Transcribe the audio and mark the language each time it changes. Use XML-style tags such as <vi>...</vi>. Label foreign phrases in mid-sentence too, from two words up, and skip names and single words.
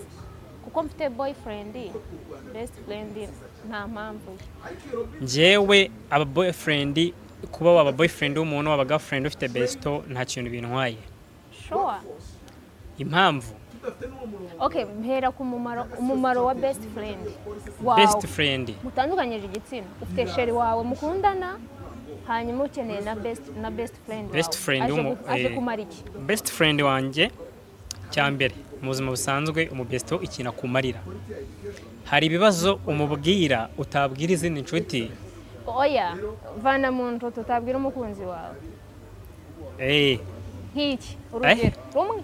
<rw>Kuko mfite boyfriend,</rw> <en>best friend</en> <rw>nta mpamvu. Njyewe aba boyfriend, kuba waba boyfriend w'umuntu waba girlfriend ufite besto nta kintu bintwaye. Sure. Impamvu? Okay, mpera ku umumaro wa</rw> <en>best friend. Wow. Best friend. Mutandukanyije igitsina. Ufite sheri wawe mukundana, hanyuma ukeneye na best friend. Best friend</en> <rw>aje kumara iki?</rw> <en>Best friend</en> <rw>wanjye cyambere mu buzima busanzwe umubesto ikintu akumarira. Hari ibibazo umubwira utabwira izindi nshuti. Oya, vana mu nto tutabwira umukunzi wawe. Nk'iki urugero rumwe.</rw>